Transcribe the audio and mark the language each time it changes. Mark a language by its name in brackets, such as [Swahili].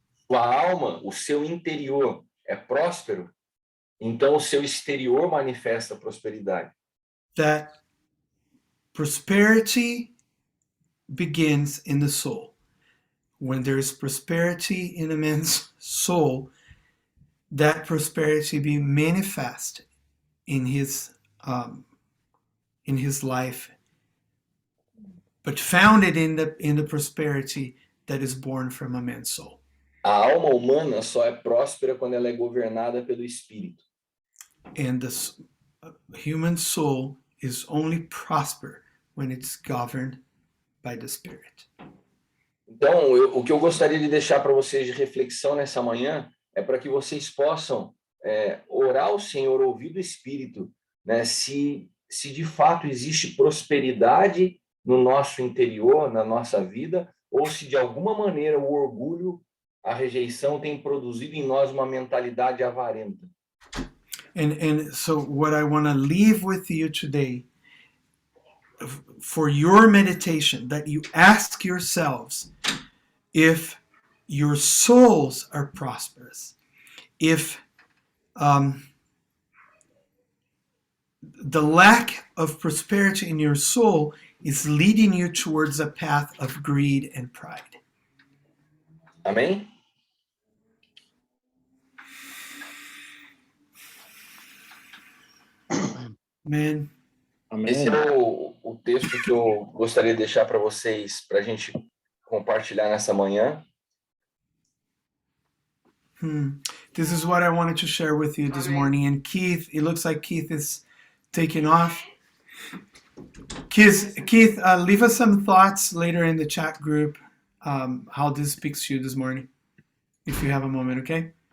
[Portuguese] Sua alma, o seu interior é próspero, então o seu exterior manifesta prosperidade. [English] That prosperity begins in the soul. When there is prosperity in a man's soul, that prosperity be manifest in his life, but founded in the prosperity that is born from a man's soul. [Portuguese] A alma humana só é próspera quando ela é governada pelo Espírito. [English] And the human soul is only prosper when it's governed by the Spirit. [Portuguese] Então, o que eu gostaria de deixar para vocês de reflexão nessa manhã é para que vocês possam orar ao Senhor, ouvir do Espírito, né? Se de fato existe prosperidade no nosso interior, na nossa vida, ou se de alguma maneira o orgulho, a rejeição tem produzido em nós uma mentalidade avarenta. [English] And so what I want to leave with you today for your meditation, that you ask yourselves if your souls are prosperous, if the lack of prosperity in your soul is leading you towards a path of greed and pride. [Portuguese] Amém? [English] Amen. [Portuguese] Esse é o texto que eu gostaria de deixar para vocês, para a gente compartilhar nessa manhã. [English] This is what I wanted to share with you this morning. And Keith, it looks like Keith is taking off. Keith, leave us some thoughts later in the chat group, how this speaks to you this morning, if you have a moment, okay?